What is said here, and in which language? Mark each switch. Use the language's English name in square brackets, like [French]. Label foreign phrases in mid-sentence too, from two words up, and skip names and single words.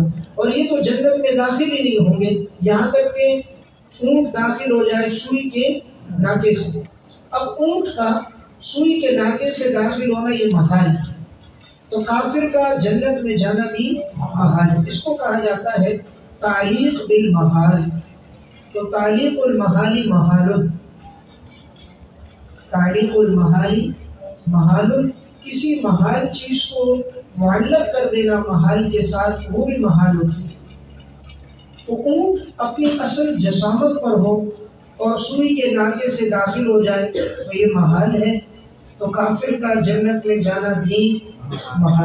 [Urdu] اور یہ تو جنت میں داخل ہی نہیں ہوں گے یہاں تک کہ اونٹ داخل ہو جائے سوئی کے ناکے سے. اب اونٹ کا سوئی کے ناکے سے داخل ہونا یہ محال ہے، تو کافر کا جنت میں جانا بھی محال ہے. اس کو کہا جاتا ہے [Arabic] تعلیق بالمحال. [Urdu] تو [Arabic] تعلیق المحال محال، تعلیق المحال محال، [Urdu] کسی محال چیز کو معلق کر دینا محال کے ساتھ، وہ بھی محال ہوتی ہے. تو اونٹ اپنی اصل جسامت پر ہو اور سوئی کے ناکے سے داخل ہو جائے تو یہ محال ہے. تو کافر کا جنت میں جانا بھی محال.